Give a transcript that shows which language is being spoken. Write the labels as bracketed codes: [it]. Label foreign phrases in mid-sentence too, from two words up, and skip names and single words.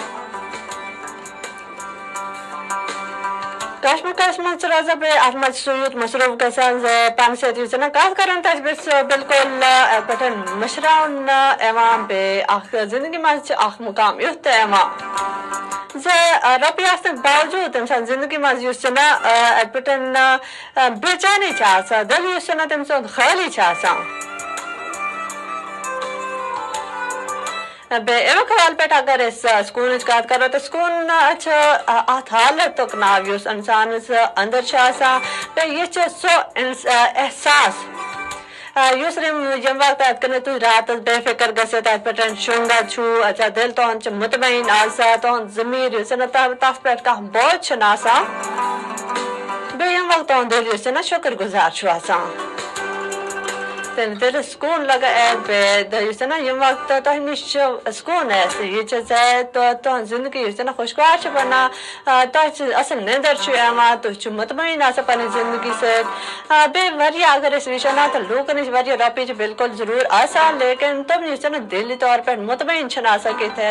[ks] کشمکش منٛز روزان بیٚیہِ اتھ منٛز سُہ یوٗت مصروف گژھان پانس سۭتۍ کتھ کران تتھ بالکل پٲٹھۍ مٔشراون یِوان بیٚیہِ اکھ زندگی منٛز چھُ اکھ مقام یُتھ تہِ یِوان رۄپیہِ آسنہٕ باوجوٗد تٔمۍ سٕنٛز زندگی منٛز یُس اتھ پٲٹھۍ بے چینی چھِ آسان دل یُس تٔمۍ سُنٛد خٲلی چھُ آسان امیک حوالہ پہ اگر سکونٕچ کتھ کرو تو سکون ات حالتک ناو یُس انسانس اندر آسان یہ سہ احساس یُس یم وقت ات کن تھی راتس بے فکر گژھِتھ ات پہ شونگان چھو اچھا دل تہند مطمئن آسان تہند ضمیر تس پہ کانٛہہ بوجھ چھُنہٕ آسان بیٚیہِ ییٚمہِ وقت تہند دل یُس شُکر گزار چھُ آسان تمہِ دل سکون لگان یم وقت تہ نش سکون یہ تہذ زندگی یُس خوشگوار بنان تہ اصل نیندر تھی مطمئن آسان پنہ زندگی سۭتۍ بیٚیہِ اگر وٕچھو نا تو لوٗکن نش رۄپیہِ بالکل ضرور آسان لیکن تم دلی طور پہ مطمئن چھنہٕ آسان کینٛہہ